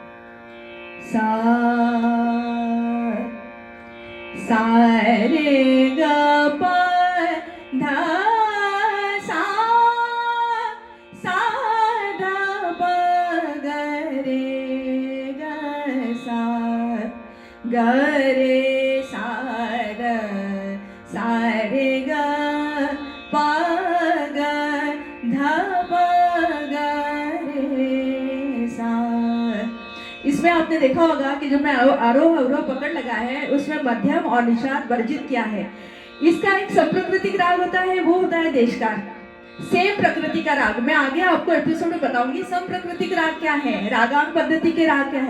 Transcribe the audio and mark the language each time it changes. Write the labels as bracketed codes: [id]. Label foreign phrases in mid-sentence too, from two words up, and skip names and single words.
[hi] सा रे ग प ध सा, सा ध प ग रे ग सा, ग रे सा ध, सा रे ग प ग ध प ग रे सा। इसमें आपने देखा होगा कि जो मैं आरोह अवरोह पकड़ लगा है उसमें मध्यम और निषाद वर्जित किया है। इसका एक संप्रकृतिक राग होता है, वो होता है देशकार, सेम प्रकृति का राग। मैं आगे आपको एपिसोड में बताऊंगी संप्रकृतिक राग क्या है, रागांग पद्धति के राग क्या है।